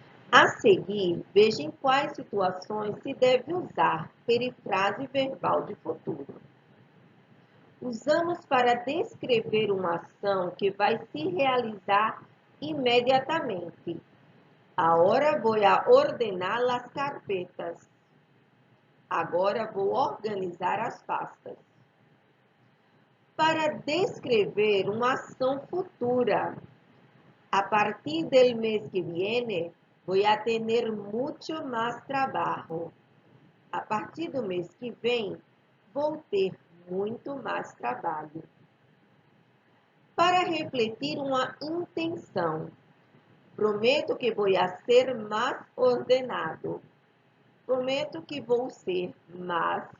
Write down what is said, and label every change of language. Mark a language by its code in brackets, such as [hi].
[pt] A seguir, veja em quais situações se deve usar perifrase verbal de futuro. Usamos para descrever uma ação que vai se realizar imediatamente. [es] Ahora voy a ordenar las carpetas. [pt] Agora vou organizar as pastas. Para descrever uma ação futura. [es] A partir del mês que viene, voy a tener mucho más trabajo. [pt] A partir do mês que vem, vou ter muito mais trabalho. Para refletir uma intenção. Prometo que vou ser mais ordenado. Prometo que vou ser mais